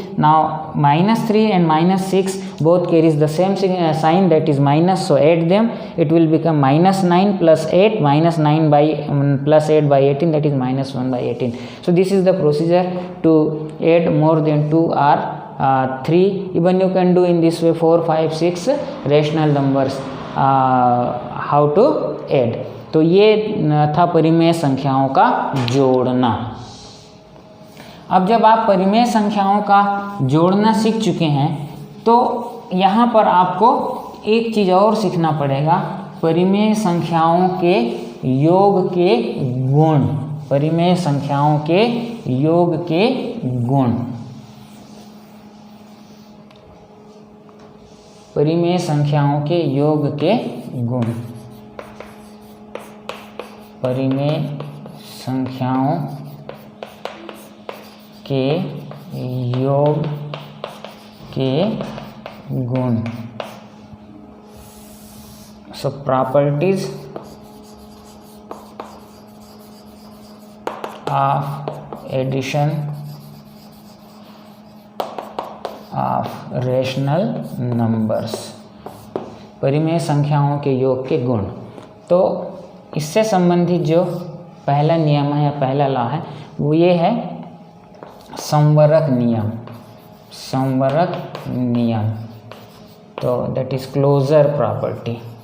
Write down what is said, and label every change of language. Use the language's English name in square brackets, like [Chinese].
[English] Now -3 and -6 both carries the same sign, that is minus, so add them, it will become -9 plus 8, -9 by plus 8 by 18, that is -1 by 18. So this is the procedure to add more than 2 or 3. Even you can do in this way 4 5 6 rational numbers, how to add. [Hindi] तो ये था परिमेय संख्याओं का जोड़ना। अब जब आप परिमेय संख्याओं का जोड़ना सीख चुके हैं, तो यहाँ पर आपको एक चीज़ और सीखना पड़ेगा, परिमेय संख्याओं के योग के गुण। परिमेय संख्याओं के योग के गुण। परिमेय संख्याओं के योग के गुण। परिमेय संख्याओं के योग के गुण। [English] So properties of addition of rational numbers, [Hindi] परिमेय संख्याओं के योग के गुण। तो इससे संबंधित जो पहला नियम है या पहला लॉ है वो ये है संवरक नियम। संवरक नियम, तो [English] That is closure property.